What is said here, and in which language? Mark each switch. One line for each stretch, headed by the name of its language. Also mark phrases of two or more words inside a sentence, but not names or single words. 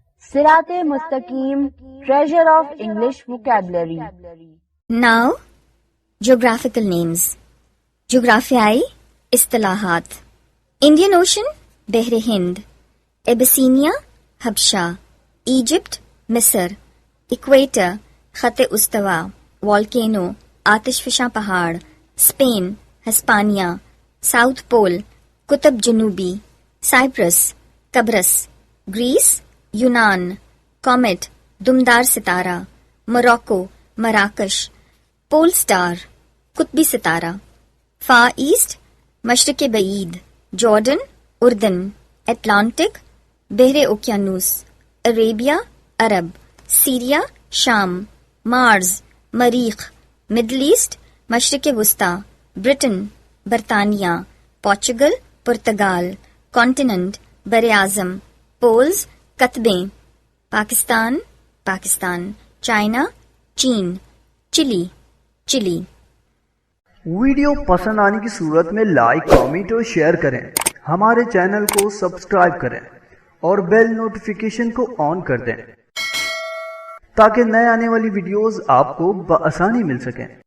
English: Sirat Mustaqim, treasure of English vocabulary. Now, geographical names.
Urdu: جغرافیائی اصطلاحات.
English: Indian Ocean, Bahre Hind. Abyssinia, Habsha. Egypt, Misr. Equator,
Urdu: خطِ استوا. Volcano, آتش فشاں پہاڑ.
English: Spain, Hispania. South Pole, Kutab Janubi. Cyprus, Tabras. Greece, Yunan. Comet,
Urdu: دمدار ستارہ.
English: Morocco, Marrakesh. Pole Star, Qutbi Sitara. Far East, Mashriq-e Baeed. Jordan, Urdun. Atlantic, Bahre Okeanus. Arabia, Arab. Syria, Sham. Mars, Marikh. Middle East, Mashriq-e Wusta. Britain, Britannia. Portugal, Portugal. Continent,
Urdu: برِ اعظم.
English: Poles, Katbein. Pakistan, Pakistan. China, Cheen. Chile, Chile.
Urdu: ویڈیو پسند آنے کی صورت میں لائک، کامنٹ اور شیئر کریں. ہمارے چینل کو سبسکرائب کریں اور
English: bell notification
Urdu: کو آن کر دیں تاکہ نئے آنے والی ویڈیوز آپ کو بآسانی مل سکیں.